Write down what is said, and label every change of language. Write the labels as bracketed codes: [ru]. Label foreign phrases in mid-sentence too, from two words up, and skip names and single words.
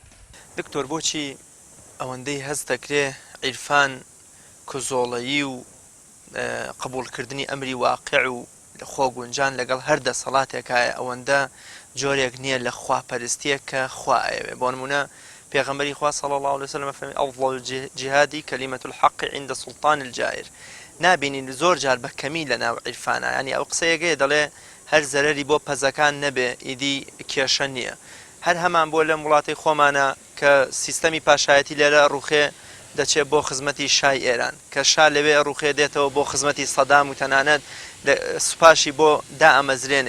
[ckb] دکتۆر بۆچی ئەوەندەی هەست دەکرێ عیرفان کۆزۆڵەیی و قبولکردنی ئەمری واقع و خۆ گونجان لەگەڵ هەر دەسەڵاتێکایە ئەوەندە جۆرێک نییە لە خواپەرستیە کە خوا ئەوێ بۆ نمونە پێغەمبەری خوا [ar] صلی الله عليه وسلم [ckb] فەرمی [ar] ئەفضل الجهاد كلمة الحق عند سلطان الجائر [ckb] نابینین زۆر جار بە کەمی لە ناو عیرفانە، ینی ئەو قسەیەگەی دەڵێ هەر زەرەری بۆ پەزەکان نەبێ ئیدی کێشە نییە. هەر هەمان بۆ لە وڵاتی خۆمانە کە سیستەمی پاشایەتی لێرە ڕوخێ دەچێت بۆ خزمەتی شای ئێران، کە شا لەوێ ڕوخێ دێتەوە بۆ خزمەتی سەدام و تەنانەت سوپاشی بۆ دائەمەزرێنێ.